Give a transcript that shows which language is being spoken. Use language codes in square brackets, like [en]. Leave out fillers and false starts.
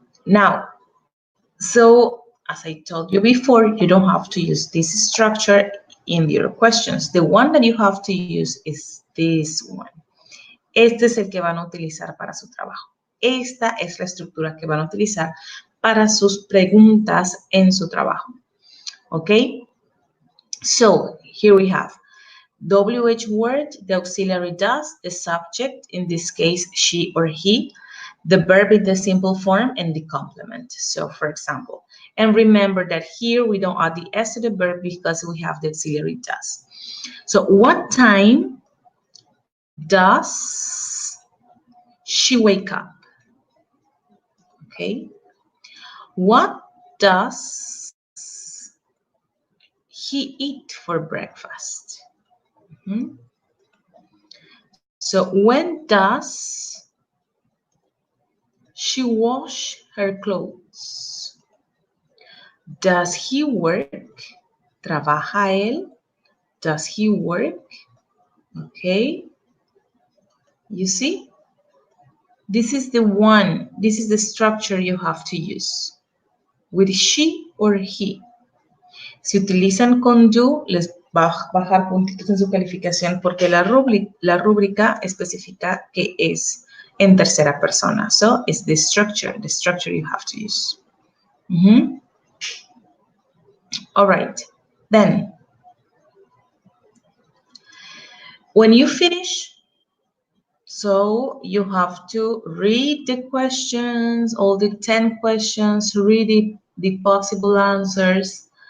[en] Now, so as I told you before, you don't have to use this structure in your questions. The one that you have to use is this one. [es] Este es el que van a utilizar para su trabajo. Esta es la estructura que van a utilizar para sus preguntas en su trabajo. [en] Okay? So, here we have WH word, the auxiliary does, the subject, in this case, she or he, the verb in the simple form, and the complement. So, for example, and remember that here we don't add the S to the verb because we have the auxiliary does. So, what time does she wake up? Okay. What does he eat for breakfast? So when does she wash her clothes? Does he work? [es] ¿Trabaja él? [en] Does he work? Okay. You see? This is the structure you have to use. With she or he. [es] Si utilizan con do, les va a bajar puntitos en su calificación porque la rúbrica especifica que es en tercera persona. [en] So, it's the structure you have to use. All right. Then, when you finish, so you have to read the questions, all the 10 questions, read the possible answers.